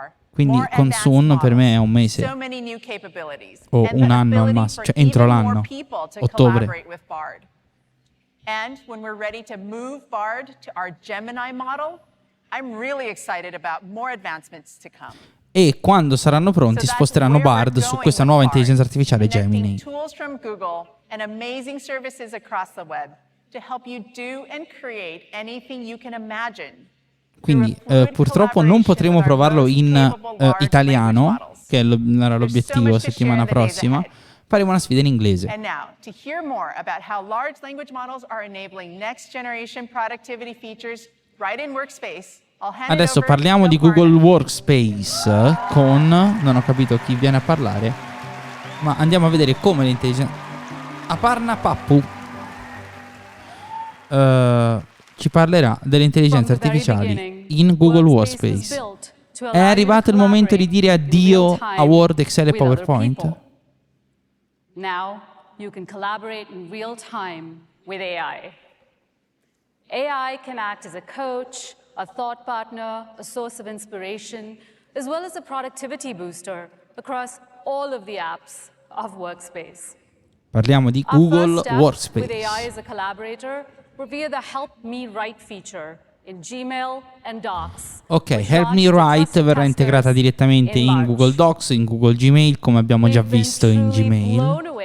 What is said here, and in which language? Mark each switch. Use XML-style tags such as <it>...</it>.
<it>Quindi con soon per me è un mese o un anno al massimo, cioè entro l'anno, ottobre.</it> <en>And when we're ready to move Bard to our Gemini model, I'm really excited about more advancements to come.</en> <it>e quando saranno pronti sposteranno Bard su questa nuova intelligenza artificiale Gemini.</it> <en>Tools from Google and amazing services across the web to help you do and create anything you can imagine.</en> <it>Quindi purtroppo non potremo provarlo in italiano, che era l'obiettivo settimana prossima. Faremo una sfida in inglese.</it> <en>And now, to hear more about how large language models are enabling next generation productivity features right in Workspace,</en> <it>Adesso parliamo di Google Workspace con... non ho capito chi viene a parlare, ma andiamo a vedere come l'intelligenza... Aparna Pappu ci parlerà delle intelligenze artificiali in Google Workspace. È arrivato il momento di dire addio a Word, Excel e PowerPoint?</it> <en>Now you can collaborate in real time with AI. AI can act as a coach, a thought partner, a source of inspiration, as well as a productivity booster across all of the apps of Workspace.</en> <it>Parliamo di Google Workspace.</it> <en>With AI as a collaborator, we're via the Help Me Write feature in Gmail and Docs.</en> <it>Ok, Help Me Write verrà integrata direttamente in Google Docs, in Google Gmail, come abbiamo già visto in Gmail.</it>